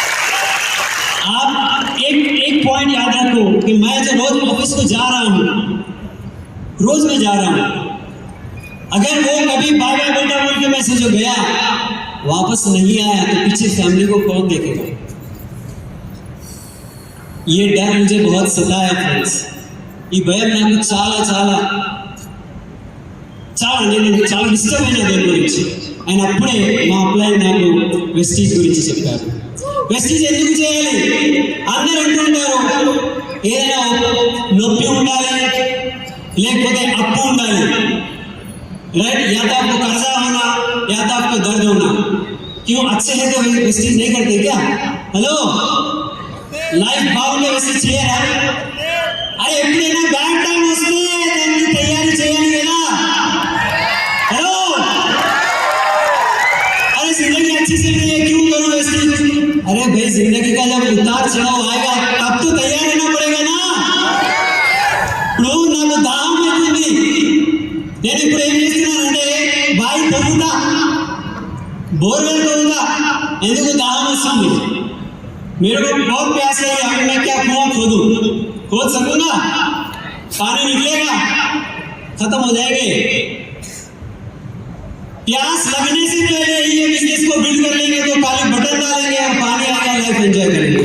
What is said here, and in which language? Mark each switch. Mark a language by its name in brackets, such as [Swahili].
[Hindi] एक पॉइंट याद रखो कि मैं जो रोज ऑफिस को जा रहा हूँ, रोज मैं जा रहा हूँ, अगर वो कभी बाय बाय बेटा बोल के मैसेज हो गया, वापस नहीं आया, तो पीछे फैमिली को कौन देखेगा? ये डर मुझे बहुत सताया फ्रेंड्स. [Telugu] ఈ భయం నాకు చాలా చాలా చాలా నేను చాలా డిస్టర్బ్ అయినా దేని గురించి. ఆయన అప్పుడే మా అప్లై నాకు వెస్టీజ్ గురించి చెప్పారు. వెస్టీజ్ ఎందుకు చేయాలి? అందరూ అంటుంటారు ఏదైనా నొప్పి ఉండాలి, లేకపోతే అప్పు ఉండాలి. [Hindi] राइट, या तो आपको कर्जा होना, या तो आपको दर्द होना. क्यों अच्छे है तो वेस्टेज नहीं करते क्या? [Telugu] हेलो, लाइफ బాగుండే వెస్టేజ్ చేయరా? అరే ఎప్పుడైనా బ్యాడ్ టైం వస్తే దానికి తయారీ చేయాలి కదా. [Hindi] हेलो, अरे जिंदगी अच्छी चल रही है, क्यों करो वेस्टेज? अरे भाई, जिंदगी का जब उतार चढ़ाव आएगा तब तो तैयार रहना पड़ेगा ना. [Telugu] ఇప్పుడు నాకు దాహం అవుతుంది, నేను ఇప్పుడు ఏం చేస్తున్నానంటే బావి తవ్వుతా, బోర్వెల్ తవ్వుతా. ఎందుకు? దాహం వస్తుంది. [Hindi] मेरे को बहुत प्यास है, अगर मैं क्या कुआं खोद सकूंगा? पानी निकलेगा, खत्म हो जाएंगे. प्यास लगने से पहले ये बिजनेस को बिल्ड कर लेंगे तो खाली बटन डालेंगे और पानी आ गया, लाइफ एंजॉय